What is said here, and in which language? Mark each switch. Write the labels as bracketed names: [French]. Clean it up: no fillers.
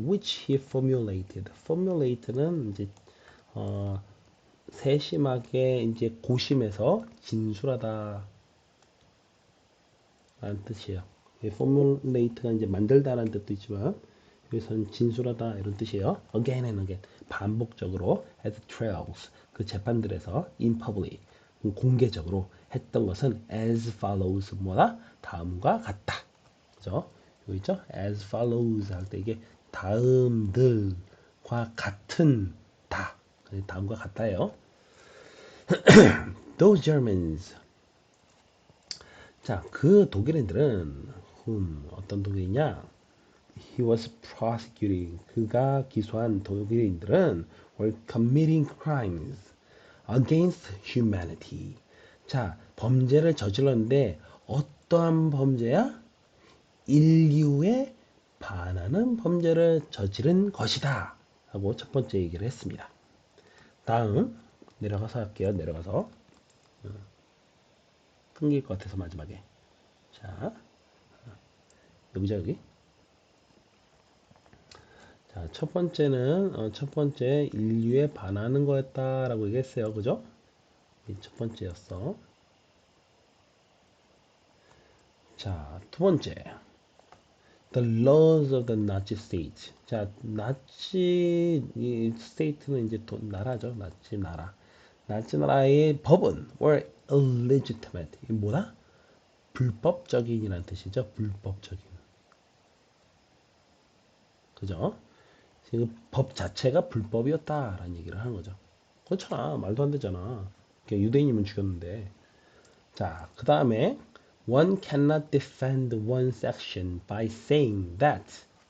[English] which he formulated. [Korean] formulate는 이제 세심하게 이제 고심해서 진술하다 라는 뜻이에요. formulate가 이제 만들다라는 뜻도 있지만 여기서는 진술하다 이런 뜻이에요. [English] again and again [Korean] 반복적으로 [English] at trials [Korean] 그 재판들에서 [English] in public [Korean] 공개적으로 했던 것은 [English] as follows [Korean] 뭐다? 다음과 같다. 그죠? 여기 있죠? as follows 할 때 이게 다음들과 같은 다. 다음과 같다예요. [English] Those Germans [Korean] 자, 그 독일인들은 어떤 독일이냐? [English] He was prosecuting. [Korean] 그가 기소한 독일인들은 [English] were committing crimes against humanity. [Korean] 자, 범죄를 저질렀는데 어떠한 범죄야? 인류에 반하는 범죄를 저지른 것이다. 하고 첫 번째 얘기를 했습니다. 다음 내려가서 할게요. 내려가서 끊길 것 같아서 마지막에 자 여기죠 여기 자 첫 번째는 첫 번째 인류에 반하는 거였다라고 얘기했어요. 그죠? 이 첫 번째였어. 자 두 번째 [English] The laws of the Nazi state. [Korean] 자 나치 이 state는 이제 나라죠. 나치 나라. 나치 나라의 법은 [English] were illegitimate. [Korean] 이게 뭐다? 불법적인이라는 뜻이죠. 불법적인. 그죠? 지금 법 자체가 불법이었다라는 얘기를 하는 거죠. 그렇잖아. 말도 안 되잖아. 유대인이면 죽였는데. 자, 그 다음에 [English] one cannot defend one's action by saying that.